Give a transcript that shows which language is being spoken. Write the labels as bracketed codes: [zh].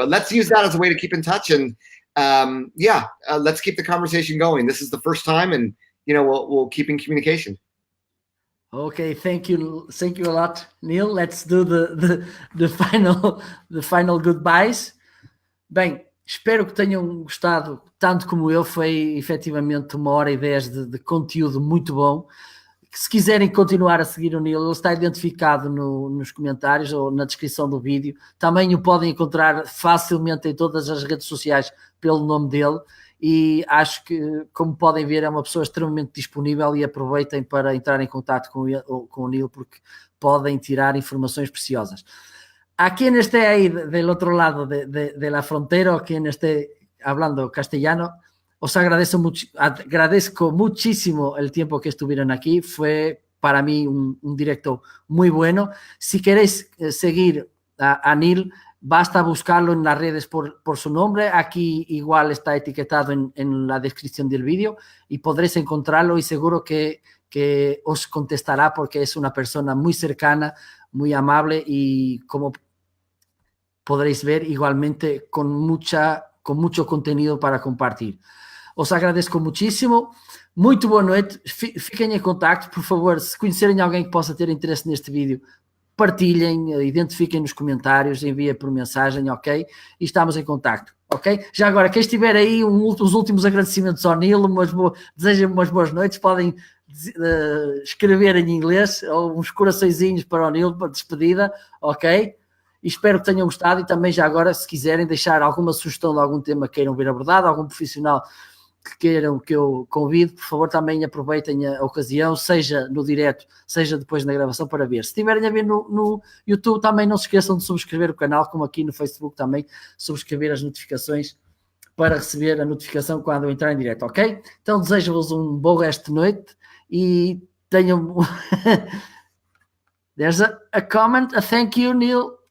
[en] But let's use that as a way to keep in touch and let's keep the conversation going. This is the first time, and we'll keep in communication. Okay, thank you a lot, Neal. Let's do the final goodbyes. [pt] Bem, espero que tenham gostado tanto como eu. Foi efetivamente 1h10 de conteúdo muito bom. Se quiserem continuar a seguir o Neal, ele está identificado nos comentários ou na descrição do vídeo. Também o podem encontrar facilmente em todas as redes sociais pelo nome dele. E acho que, como podem ver, é uma pessoa extremamente disponível e aproveitem para entrar em contato com o Neal, porque podem tirar informações preciosas. [es] A quien esté ahí del otro lado de la frontera, o quien esté hablando castellano, os agradezco muchísimo el tiempo que estuvieron aquí. Fue para mí un directo muy bueno. Si queréis seguir a Neal, basta buscarlo en las redes por su nombre. Aquí igual está etiquetado en la descripción del vídeo y podréis encontrarlo, y seguro que os contestará, porque es una persona muy cercana, muy amable, y como podréis ver, igualmente con mucho contenido para compartir. Os agradezco muchísimo. [pt] Muito boa noite. Fiquem em contacto, por favor. Se conhecerem alguém que possa ter interesse neste vídeo, partilhem, identifiquem nos comentários, enviem por mensagem, ok? E estamos em contacto, ok? Já agora, quem estiver aí, os últimos agradecimentos ao Neal, desejem umas boas noites, podem escrever em inglês, ou uns coraçõezinhos para o Neal, para despedida, ok? E espero que tenham gostado. E também, já agora, se quiserem deixar alguma sugestão de algum tema que queiram ver abordado, algum profissional que queiram que eu convide, por favor, também aproveitem a ocasião, seja no direto, seja depois na gravação, para ver. Se estiverem a ver no YouTube, também não se esqueçam de subscrever o canal, como aqui no Facebook também, subscrever as notificações para receber a notificação quando eu entrar em direto, ok? Então desejo-vos um bom resto de noite e tenham... [en] There's a comment, a thank you, Neal.